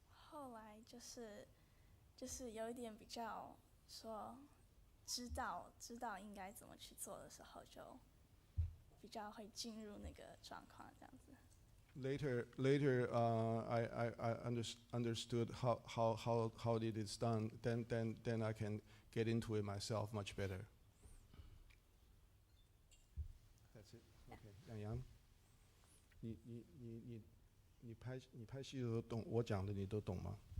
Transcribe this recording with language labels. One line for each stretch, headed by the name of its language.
Chinese: 后来就是有一点比较说知道应该怎么去做的时候，就比较会进入那个状况这样子。
English: Later, I understood how it is done. Then I can get into it myself much better. That's it.
Chinese: Okay, 杨洋，你拍戏的时候懂我讲的，你都懂吗？